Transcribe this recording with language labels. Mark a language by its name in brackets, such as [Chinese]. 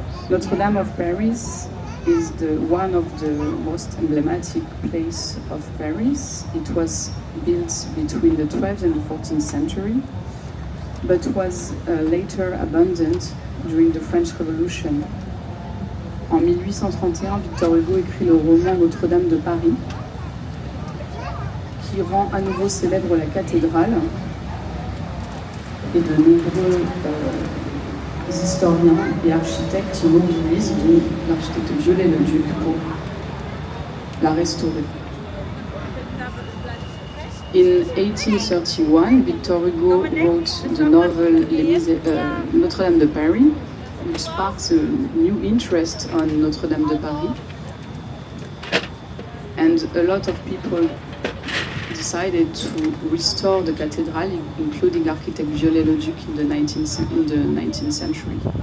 [English] Notre-Dame of Paris is one of the most emblematic place of Paris. It was built between the 12th and the 14th century, but was later abandoned during the French Revolution. [French] En 1831, Victor Hugo écrit le roman Notre-Dame de Paris, qui rend à nouveau célèbre la cathédrale, et de nombreux historiens et architectes se mobilisent, dont l'architecte Viollet-le-Duc, pour la restaurer. [English] In 1831, Victor Hugo wrote the novel Notre-Dame de Paris, which sparks a new interest on Notre-Dame de Paris. And a lot of people decided to restore the cathedral, including architect Viollet-le-Duc in the 19th century.